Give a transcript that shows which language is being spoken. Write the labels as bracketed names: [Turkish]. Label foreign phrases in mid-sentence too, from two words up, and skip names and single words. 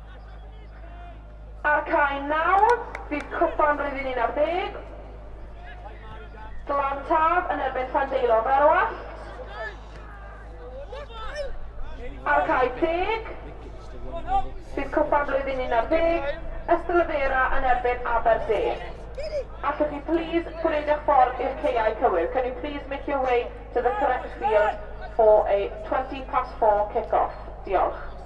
[Welsh] Ar cae 9, bydd cwpan blwyddyn 11, Glan Taf yn erbyn Llandeilo Ferwallt. Ar cae 10, bydd cwpan blwyddyn 11, Ystrelfera yn erbyn Aberdeen. Allwch chi please pwyd eich ffordd i'r ceiau cywir. [English] Can you please make your way to the correct field for a 20 past 4 kick-off? [Welsh] Diolch.